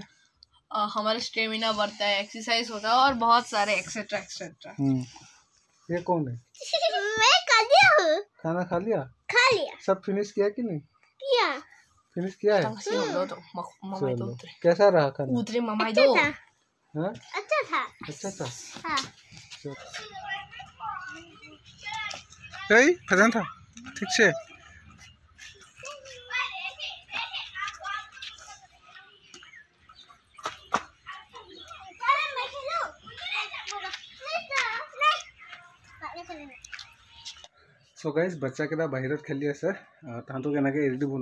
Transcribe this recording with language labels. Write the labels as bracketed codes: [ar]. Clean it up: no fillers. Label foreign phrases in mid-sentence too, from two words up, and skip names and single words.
[hi] हमारा स्टेमिना बढ़ता है एक्सरसाइज होता है और बहुत सारे [en] etcetera etcetera [hi] ये कौन है मैं कर दिया हूँ खाना खा लिया खा लिया सब फिनिश किया कि नहीं किया फिनिश किया है ममाई दो चलो कैसा रहा खाना उतरे ममाई अच्छा दो था हाँ अच्छा था अच्छा था हाँ [as] এই ফেজান থা ঠিক আছে চ' গাইজ বাচ্চাকেইটা বাহিৰত খেলি আছে তাহাঁতক এনেকৈ এৰি দিব